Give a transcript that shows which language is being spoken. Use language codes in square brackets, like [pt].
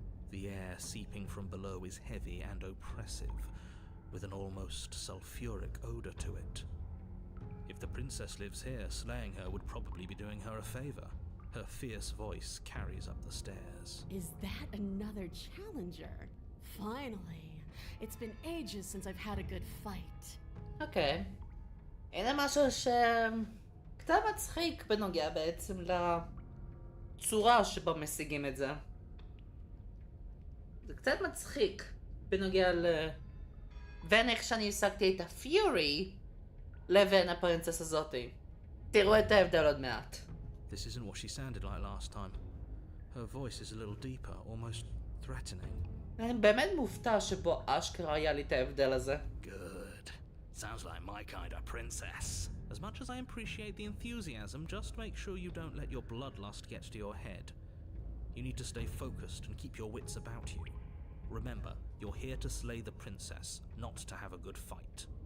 [en] The air seeping from below is heavy and oppressive, with an almost sulfuric odor to it. If the princess lives here, slaying her would probably be doing her a favor. Her fierce voice carries up the stairs. Is that another challenger? Finally. It's been ages since I've had a good fight. [he] אוקיי. הנה משהו קצת מצחיק בנוגע בעצם לצורה שבה משיגים את זה. זה קצת מצחיק בנוגע בין איך שאני השגתי את הפיורי לבין הפרינצס הזאתי. תראו את ההבדל עוד מעט. [en] This isn't what she sounded like last time. Her voice is a little deeper, almost threatening. [he] אני באמת מופתע שבו אשכרה היה לי את ההבדל הזה. [en] Good. Sounds like my kind of princess. As much as I appreciate the enthusiasm, just make sure you don't let your bloodlust get to your head. You need to stay focused and keep your wits about you. Remember, you're here to slay the princess, not to have a good fight.